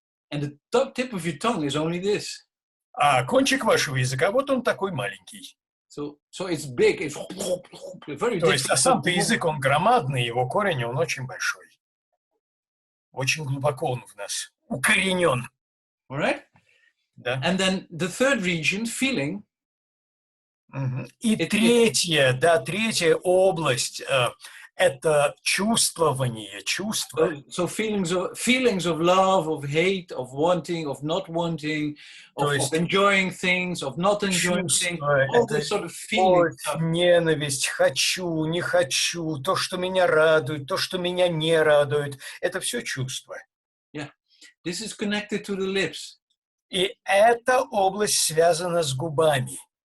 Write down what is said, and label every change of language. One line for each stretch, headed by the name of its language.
English: And the top tip of your tongue is only this.
Russian: А кончик вашего языка, вот он такой маленький.
English: So it's big. It's very
Russian: То есть, а
English: difficult.
Russian: сам-то язык, он громадный, его корень, он очень большой. Очень глубоко он в нас укоренен.
English: All right?
Russian: Да.
English: And then the third region, feeling.
Russian: И третья область это чувствование, чувства.
English: So feelings of love, of hate, of wanting, of not wanting, of enjoying things, of not enjoying things, all this sort of feelings.
Russian: Ненависть, хочу, не хочу, то, что меня радует, то, что меня не радует, это все чувства.
English: Yeah, this is connected to the lips.
Russian: И эта область связана с губами.